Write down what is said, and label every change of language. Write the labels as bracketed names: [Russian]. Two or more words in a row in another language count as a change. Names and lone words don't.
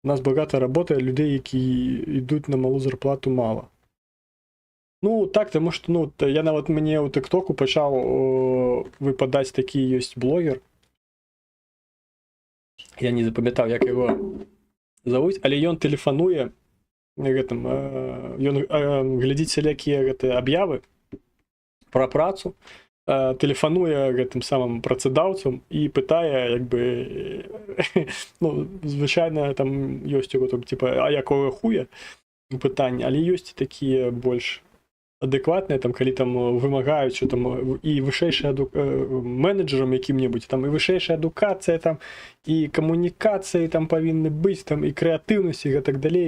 [Ukrainian] У нас багато роботи, людей, які йдуть на малу зарплату, мало. Ну, так, тому що, ну, я навіть мені у ТикТоку почав випадати такий є блогер. Я не запам'ятав, як його зовуть, але [Belarusian] ён тэлефануе гэтым, ён глядзіць всякие аб'явы пра працу, тэлефануе гэтым самым працадаўцам і пытае, як бы, ну, звычайна там ёсць у там, типа, а якого хуя пытанні, але ёсць такія больш адэкватныя, там, калі там вымагаюць, що там і вышэйшая менеджерам якім-небудзь, там і вышэйшая адукацыя, там і камунікацыі там павінны быць, там і крэатыўнасць і гэтак далей.